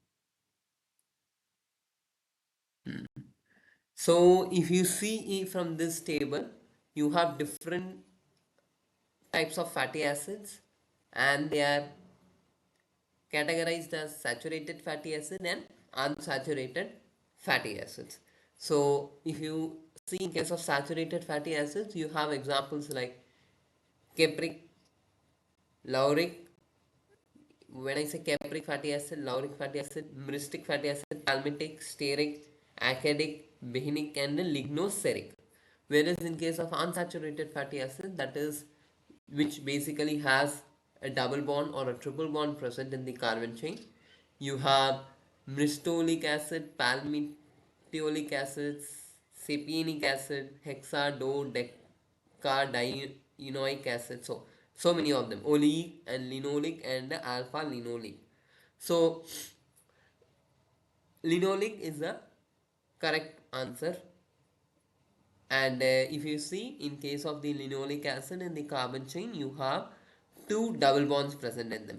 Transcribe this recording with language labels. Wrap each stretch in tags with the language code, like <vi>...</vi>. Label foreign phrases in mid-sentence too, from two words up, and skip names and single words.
<en>So if you see from this table, you have different types of fatty acids, and they are categorized as saturated fatty acid and unsaturated fatty acids. So if you see in case of saturated fatty acids, you have examples like capric, lauric. When I say capric fatty acid, lauric fatty acid, myristic fatty acid, palmitic, stearic, acadic, behinic, and lignoceric. Whereas in case of unsaturated fatty acid, that is which basically has a double bond or a triple bond present in the carbon chain, you have myrstolic acid, palmitoleic acid, sapienic acid, hexadodecadienoic acid. So many of them, oleic and linoleic and alpha linoleic. So linoleic is the correct answer. And if you see in case of the linoleic acid in the carbon chain, you have two double bonds present in them.</en>